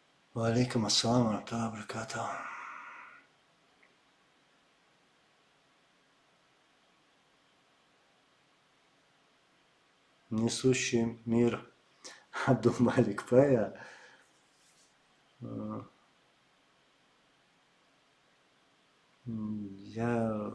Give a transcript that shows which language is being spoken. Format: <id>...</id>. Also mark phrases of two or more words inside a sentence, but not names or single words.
<ar>وعليكم السلام وبركاته.</ar> <ru>Несущий мир Абдулмалик Пая. Я...</ru>